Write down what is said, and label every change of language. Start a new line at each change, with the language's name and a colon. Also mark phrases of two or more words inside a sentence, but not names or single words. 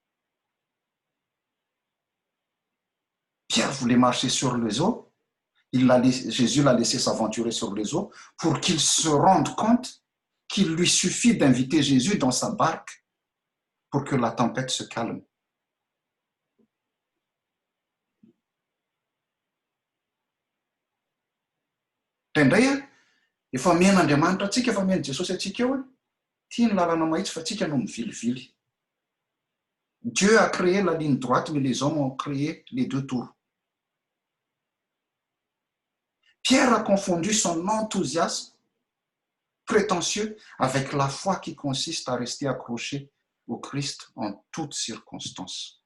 French: Pierre voulait marcher sur les eaux, Jésus l'a laissé s'aventurer sur les eaux pour qu'il se rende compte qu'il lui suffit d'inviter Jésus dans sa barque pour que la tempête se calme.
Malagasy: Indray efa miain'Andriamanitra atsika, efa miain' Jesosy atsika eo, tia ny lalana mahitsy fa atsika no mivilivily.
French: Dieu a créé la ligne droite, mais les hommes ont créé les deux tours. Pierre a confondu son enthousiasme prétentieux avec la foi qui consiste à rester accroché au Christ en toutes circonstances.